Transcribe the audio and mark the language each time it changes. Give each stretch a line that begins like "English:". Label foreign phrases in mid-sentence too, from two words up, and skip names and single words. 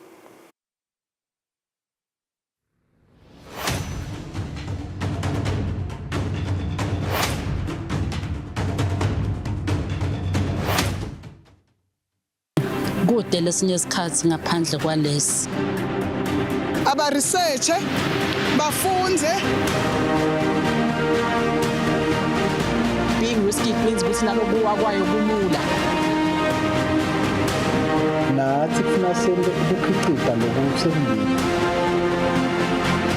Swati: Kude lesinye isikhathi ngaphandle kwalesi aba research bafunze.
English: Being risky means
Swati: ukuthi nalokuwa kwayo kulula. Nathi kufuna senze ukukhiqiza lokusembili.